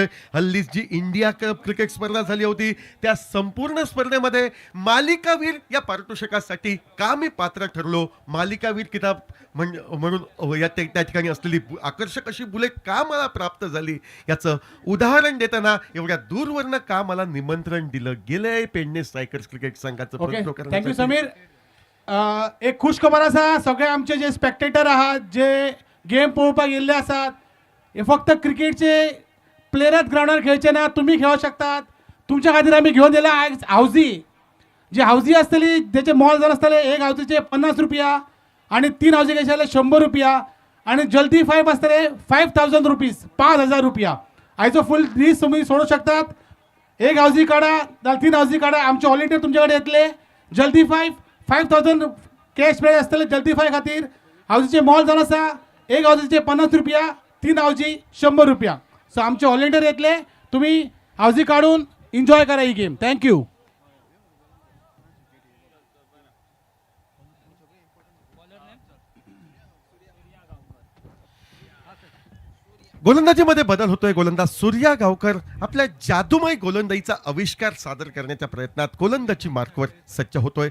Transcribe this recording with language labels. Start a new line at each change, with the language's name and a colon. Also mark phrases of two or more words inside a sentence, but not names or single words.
Marathi: हल्लीच जी इंडिया कप क्रिकेट स्पर्धा झाली होती त्या संपूर्ण स्पर्धेमध्ये मालिकावीर या पारितोषिकासाठी का मी पात्र ठरलो, मालिकावीर किताब म्हणून या त्या ठिकाणी असलेली आकर्षक अशी बुलेट का मला प्राप्त झाली याचं उदाहरण देताना एवढ्या दूरवरनं का मला निमंत्रण दिलं गेलंय पेडणे स्ट्रायकर्स क्रिकेट संघाचं ओके प्रतिनिधित्व थँक्यू करण्यासाठी. समीर.
Konkani: एक खुशखबर आसा, सगळे आमचे जे स्पेक्टेटर आहात जे गेम पळोवपाक येयल्ले आसात, हे फक्त क्रिकेटचे प्लेयरच ग्राउंडार खेळचे ना, तुम्ही खेळू शकतात. तुमच्या खातीर आमी घेवन येयला आयज हावजी. जी हावजी आसतली तेचे मोल जावन आसतले एक हावजीचे 50 रुपया आणि 3 हावजी घेतले 100 रुपया आणि जल्दी 5 आसतले 5000 रुपीज 5000 रुपया. आयचो फूल दीस तुम्ही सोडू शकतात. एक हावजी काढा नाल्यार 3 हावजी काढा, आमचे व्हॉलंटियर तुमचे कडेन येतले. जल्दी 5000
English: cash prize
Konkani: आसतले जल्दी 5 खातीर. हावजीचे मोल जावन आसा एक हावजीचे 50 रुपया, 3 हावजी 100 रुपया. सो आमचे व्हॉलंटियर येतले, तुम्ही हावजी काढून एन्जॉय करा ही गेम. थँक्यू.
Marathi: गोलंदाजीमध्ये बदल होतोय. गोलंदाज सूर्या गावकर आपल्या जादूमय गोलंदाजीचा आविष्कार सादर करण्याच्या प्रयत्नात गोलंदाजी मार्कवर सज्ज होतोय.